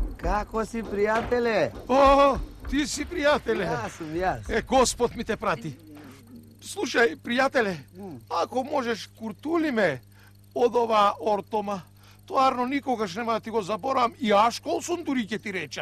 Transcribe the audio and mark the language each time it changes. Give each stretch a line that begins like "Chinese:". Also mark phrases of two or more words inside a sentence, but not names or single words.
Serbian: Kako si, prijatelje? O, ti si prijatelje. Ja sam, ja sam.
Macedonian: Господ ми те прати. Слушај, пријателе, ако можеш, куртули ме од ова ортома. Тварно никогаш нема да ти го заборавам и Ашколсон дури ќе ти речам.